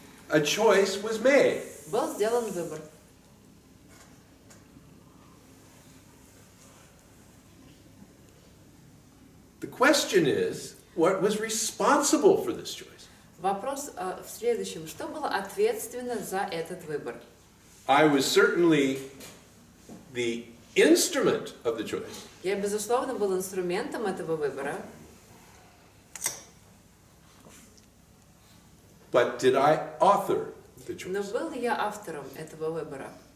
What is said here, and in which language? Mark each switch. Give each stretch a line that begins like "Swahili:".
English: A choice was made.
Russian: Был сделан выбор.
English: The question is, what was responsible for this choice?
Russian: Вопрос в следующем. Что было ответственно за этот выбор?
English: I was certainly the instrument of the choice.
Russian: Я, безусловно, был инструментом этого выбора.
English: But did I author the
Russian: Но
English: choice?
Russian: был ли я автором этого выбора?